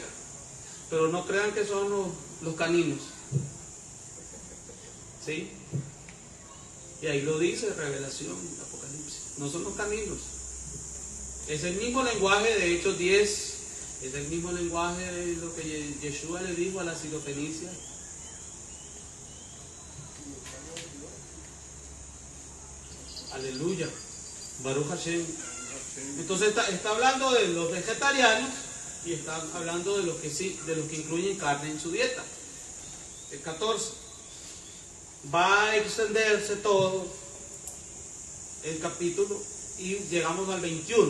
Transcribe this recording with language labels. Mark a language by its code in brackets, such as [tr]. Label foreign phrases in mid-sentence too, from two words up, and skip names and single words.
[es] Pero no crean que son los caninos. ¿Sí? Y ahí lo dice Revelación, Apocalipsis. No son los caninos. Es el mismo lenguaje de Hechos 10. Es el mismo lenguaje de lo que Yeshua le dijo a la Sirofenicia. Aleluya. [he] ברוך השם. [es] Entonces está hablando de los vegetarianos y está hablando de los que sí, de los que incluyen carne en su dieta. El 14. Va a extenderse todo el capítulo y llegamos al 21.